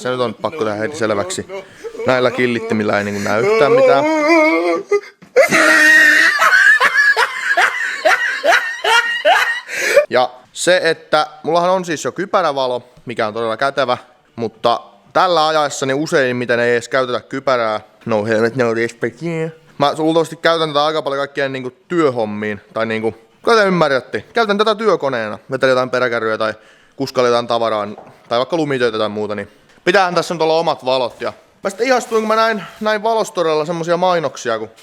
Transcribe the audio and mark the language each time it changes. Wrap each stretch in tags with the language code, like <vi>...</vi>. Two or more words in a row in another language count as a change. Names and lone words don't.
<fi>Se nyt on pakko tehdä heti selväksi. Näillä killittimillä ei niinku näy yhtään mitään. Ja se, että mullahan on siis jo kypärävalo, mikä on todella kätevä, mutta tällä ajaessani useimmiten ei edes käytetä kypärää.</fi> <en>No helmet, no respect, yeah.</en> <fi>Mä luultavasti käytän tätä aika paljon kaikkien niinku työhommiin, tai niinku, kuten ymmärrätte, käytän tätä työkoneena. Vetelen jotain peräkärryä tai kuskailen jotain tavaraa, tai vaikka lumitöitä tai muuta, niin pitäähän tässä nyt olla omat valot. Ja mä sitten ihastuin, kun mä näin Valostorella semmosia mainoksia, kun</fi>